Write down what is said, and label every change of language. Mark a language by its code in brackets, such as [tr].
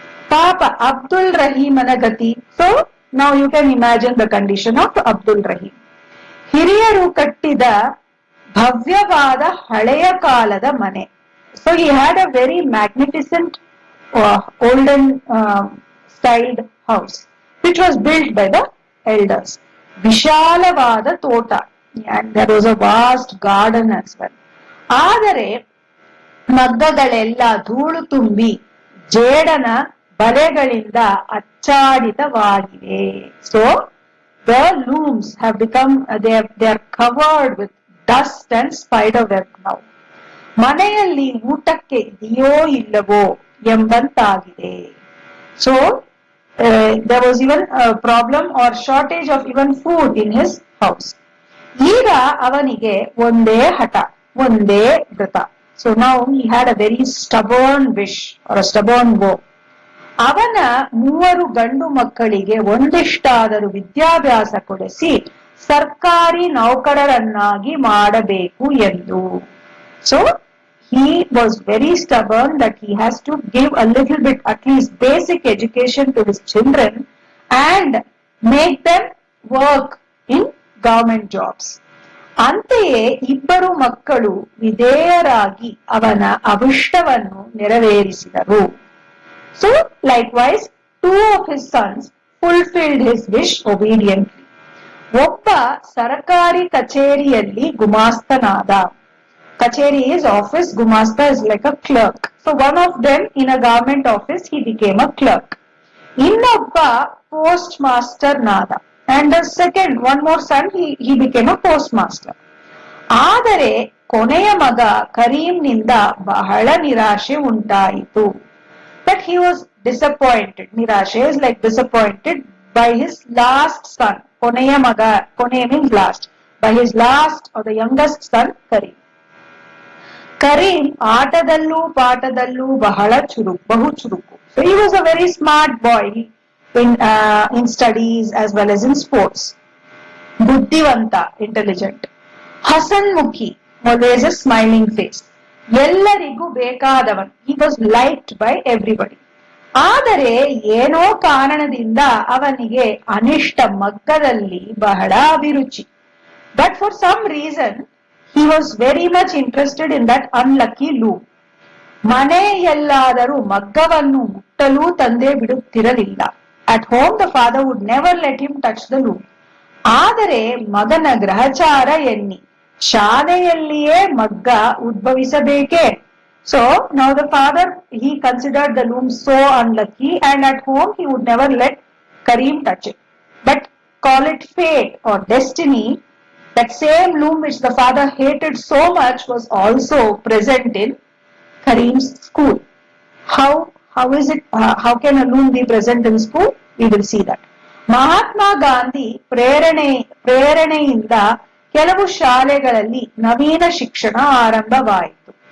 [kn] Papa Abdul Rahimana gati. [en] So now you can imagine the condition of Abdul Rahim. [kn] ಹಿರಿಯರು ಕಟ್ಟಿದ ಭವ್ಯವಾದ ಹಳೆಯ ಕಾಲದ ಮನೆ. [en] So he had a very magnificent olden styled house which was built by the elders. [kn] ವಿಶಾಲವಾದ ತೋಟ [en] and there was a vast garden as well. [kn] ಆದರೆ ಮಗ್ಗಗಳೆಲ್ಲ ಧೂಳು ತುಂಬಿ ಜೇಡನ ಬಲೆಗಳಿಂದ ಆಚ್ಛಾದಿತವಾಗಿವೆ. So [en] the looms have become, they are covered with dust and spider web now. [kn] ಮನೆಯಲ್ಲಿ ಊಟಕ್ಕೆ ಇದೆಯೋ ಇಲ್ಲವೋ ಎಂಬಂತಾಗಿದೆ. [en] So there was even a problem or shortage of even food in his house. [kn] ಈಗ ಅವನಿಗೆ ಒಂದೇ ಹಠ, ಒಂದೇ ವ್ರತ. [en] So now he had a very stubborn wish or a stubborn vow. [kn] ಅವನ 3 ಗಂಡು ಮಕ್ಕಳಿಗೆ ಒಂದಿಷ್ಟಾದರೂ ವಿದ್ಯಾಭ್ಯಾಸ ಕೊಡಿಸಿ ಸರ್ಕಾರಿ ನೌಕರರನ್ನಾಗಿ ಮಾಡಬೇಕು ಎಂದು. [en] So he was very stubborn that he has to give a little bit, at least basic education to his children and make them work in government jobs. [kn] ಅಂತೆಯೇ 2 ಮಕ್ಕಳು ವಿಧೇಯರಾಗಿ ಅವನ ಅಭಿಷ್ಟವನ್ನು ನೆರವೇರಿಸಿದರು. [en] So likewise 2 of his sons fulfilled his wish obediently. [kn] ಒಬ್ಬ ಸರ್ಕಾರಿ ಕಚೇರಿಯಲ್ಲಿ ಗುಮಾಸ್ತನಾದ. [en] Kacheri is office, Gumasta is like a clerk. So one of them in a government office, he became a clerk. [kn] Innobba postmaster nada. [en] And the second, one more son, he became a postmaster. [kn] ಆದರೆ ಕೊನೆಯ ಮಗ ಕರೀಂ ನಿಂದ ಬಹಳ ನಿರಾಶೆ ಉಂಟಾಯಿತು. [en] But he was disappointed. Nirashe is like disappointed by his last son. [kn] ಕೊನೆಯ ಮಗ, ಕೊನೆಯ [en] means last. By his last or the youngest son, Karim. [kn] Karim ಆಟದಲ್ಲೂ ಪಾಠದಲ್ಲೂ ಬಹು ಚುರುಕು. [en] So he was a very smart boy in studies as well as in sports. ಬುದ್ಧಿವಂತ, intelligent. ಹಸನ್ಮುಖಿ, always a smiling face. [kn] ಎಲ್ಲರಿಗೂ ಬೇಕಾದವನು. [en] He was liked by everybody. [kn] ಆದರೆ ಏನೋ ಕಾರಣದಿಂದ ಅವನಿಗೆ ಅನಿಷ್ಟ ಮಗ್ಗದಲ್ಲಿ ಬಹಳ ಅಭಿರುಚಿ. [en] But for some reason he was very much interested in that unlucky loom. [kn] ಮನೆಯಲ್ಲಾದರೂ ಮಗ್ಗವನ್ನು ಮುಟ್ಟಲು ತಂದೆ ಬಿಡುತ್ತಿರಲಿಲ್ಲ. [en] At home the father would never let him touch the loom. [kn] ಆದರೆ ಮಗನ ಗ್ರಹಚಾರ ಎನ್ನಿ ಶಾಲೆಯಲ್ಲಿಯೇ ಮಗ್ಗ ಉದ್ಭವಿಸಬೇಕೇ. [en] So now the father, he considered the loom so unlucky, and at home he would never let Karim touch it. But call it fate or destiny, that same loom which the father hated so much was also present in Karim's school. How is it? How can a loom be present in school? We will see that. [kn] Mahatma Gandhi ಪ್ರೇರಣೆಯಿಂದ ಕೆಲವು ಶಾಲೆಗಳಲ್ಲಿ ನವೀನ ಶಿಕ್ಷಣ ಆರಂಭವಾಯಿತು.